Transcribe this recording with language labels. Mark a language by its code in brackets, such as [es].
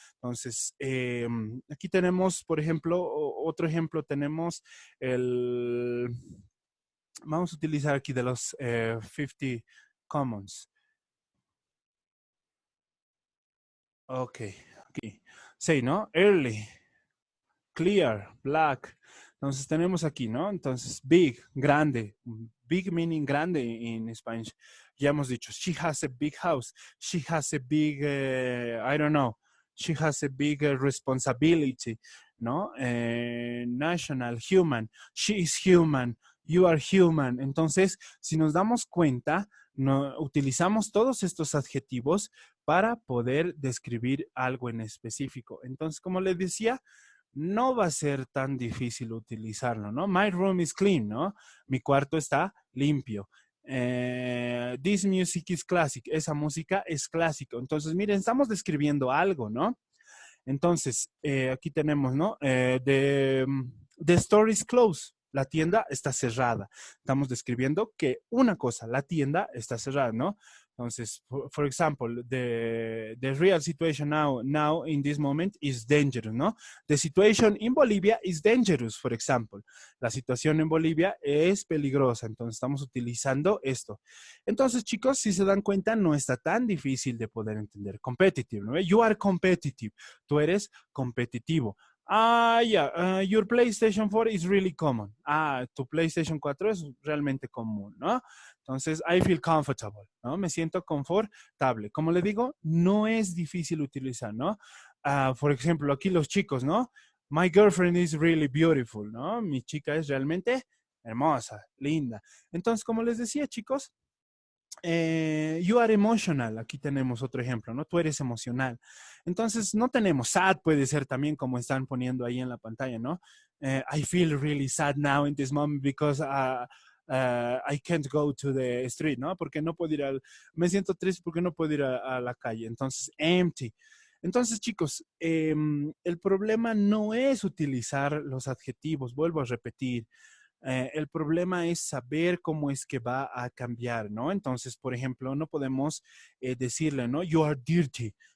[es] Entonces, aquí tenemos, por ejemplo, otro ejemplo, tenemos el vamos a utilizar aquí de los 50 commons. Ok, aquí. Sí, ¿no? [en] Early, clear, black. [es] Entonces tenemos aquí, ¿no? Entonces, big, grande. [en] Big meaning [es] grande en Spanish. Ya hemos dicho, [en] she has a big house. She has a big, I don't know. She has a big responsibility, ¿no? National, human. She is human. You are human. [es] Entonces, si nos damos cuenta, no, utilizamos todos estos adjetivos para poder describir algo en específico. Entonces, como les decía, no va a ser tan difícil utilizarlo, ¿no? [en] My room is clean, ¿no? [es] Mi cuarto está limpio. [en] This music is classic. [es] Esa música es clásica. Entonces, miren, estamos describiendo algo, ¿no? Entonces, aquí tenemos, ¿no? [en] The store is closed. [es] La tienda está cerrada. Estamos describiendo que una cosa, la tienda está cerrada, ¿no? [en] Entonces, for example, the real situation now in this moment is dangerous, ¿no? The situation in Bolivia is dangerous, for example. [es] La situación en Bolivia es peligrosa, entonces estamos utilizando esto. Entonces, chicos, si se dan cuenta, no está tan difícil de poder entender. [en] Competitive, ¿no? You are competitive. [es] Tú eres competitivo. [en] Your PlayStation 4 is really common. [es] Tu PlayStation 4 es realmente común, ¿no? Entonces, [en] I feel comfortable, [es] ¿no? Me siento confortable. Como le digo, no es difícil utilizar, ¿no? Por ejemplo, aquí los chicos, ¿no? [en] My girlfriend is really beautiful, [es] ¿no? Mi chica es realmente hermosa, linda. Entonces, como les decía, chicos, [en] you are emotional. [es] Aquí tenemos otro ejemplo, ¿no? Tú eres emocional. Entonces, no tenemos sad, puede ser también como están poniendo ahí en la pantalla, ¿no? [en] I feel really sad now in this moment because I can't go to the street, ¿no? [es] Porque no puedo ir me siento triste porque no puedo ir a la calle. Entonces, empty. Entonces, chicos, el problema no es utilizar los adjetivos, vuelvo a repetir. El problema es saber cómo es que va a cambiar, ¿no? Entonces, por ejemplo, no podemos decirle, ¿no? [en] You are dirty.